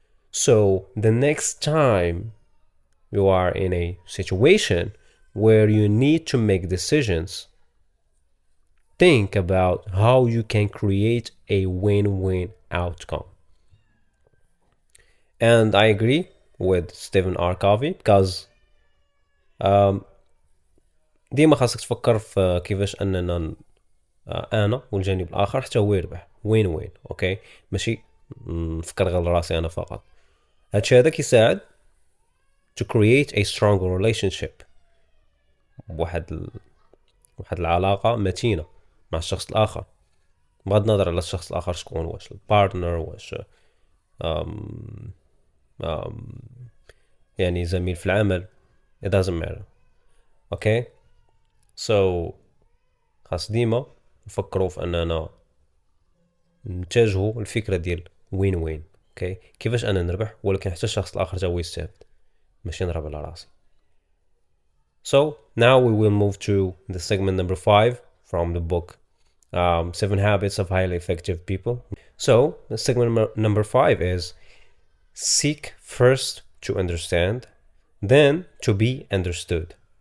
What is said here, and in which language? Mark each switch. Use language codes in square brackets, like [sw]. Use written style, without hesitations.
[en] So the next time you are in a situation where you need to make decisions, think about how you can create a win-win outcome. And I agree with Stephen R. [ar] Covey [en] because [ar] ديما خاصك تفكر في كيفاش اننا انا والجانب الاخر حتى هو يربح، وين اوكي، ماشي نفكر غير راسي انا فقط. هادشي هذا كيساعد [en] to create a stronger relationship، [ar] واحد العلاقة متينة مع الشخص الآخر، بغض النظر على الشخص الآخر شكون، واش البارتنر، واش يعني زميل في العمل، [en] it doesn't matter. [ar] اوكي سو خاص ديما نفكروا في اننا نتجهوا الفكرة ديال وين اوكي، كيفاش انا نربح ولكن حتى الشخص الاخر تا هو يستافد، ماشي نربح على راسي. [en] So now we will move to the segment number 5 from the book 7 Habits of Highly Effective People. So the segment number 5 is seek first to understand, then to be understood.